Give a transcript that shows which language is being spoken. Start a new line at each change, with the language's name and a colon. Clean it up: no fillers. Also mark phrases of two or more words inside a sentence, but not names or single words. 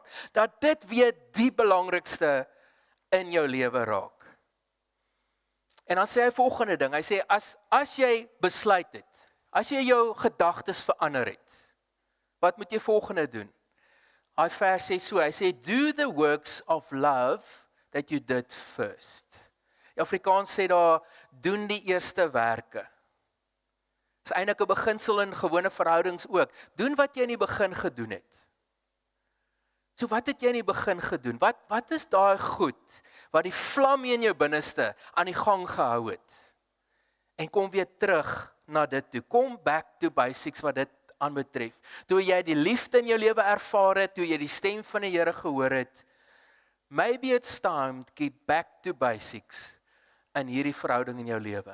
Afrikaans: Dat dit weer die belangrikste in jou lewe raak. En dan sê hy volgende ding. Hy sê as jy besluit het, as jy jou gedagtes verander het, wat moet jy volgende doen? Hy vers sê so, hy sê
English: do the works of love that you did first.
Afrikaans: Die Afrikaans sê daar, doen die eerste werke. Dis eintlik 'n beginsel in gewone verhoudings ook. Doen wat jy in die begin gedoen het. So wat het jy in die begin gedoen? Wat is daai goed wat die vlam in jou binneste aan die gang gehou het? En kom weer terug na dit toe. Kom
English: back to basics
Afrikaans: wat dit aanbetref. Toe jy die liefde in jou lewe ervaar het, toe jy die stem van die Here gehoor het,
English: maybe it's time to get back to basics
Afrikaans: in hierdie verhouding in jou lewe.